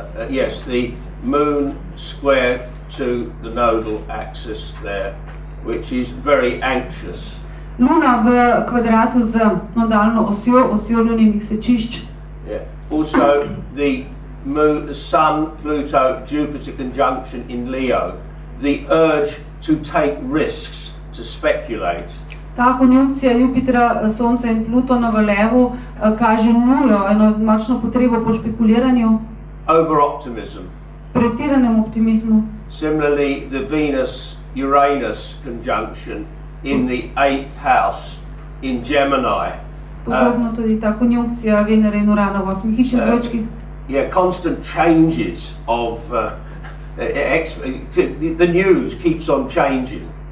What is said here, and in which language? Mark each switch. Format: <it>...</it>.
<en>Yes, the moon square to the nodal axis there, which is very anxious.</en> <sl>Luna v kvadratu z nodalno osjo luninih sečišč.</sl> <en>Yeah. Also, the moon, the Sun, Pluto, Jupiter conjunction in Leo, the urge to take risks, to speculate.</en> <sl>Ta konjunkcija Jupitra, Sonca in Plutona v Levu kaže nujo, eno močno potrebo po špekuliranju.</sl> <en>Over-optimism.</en> <sl>Pretiranem optimizmu.</sl> <en>Similarly, the Venus-Uranus conjunction in the 8th house in Gemini.</en> <sl>Podobno tudi ta konjunkcija Venere in Urana v 8. hiši v Dvojčkih.</sl> <en>Yeah, constant changes of the news keeps on changing.</en>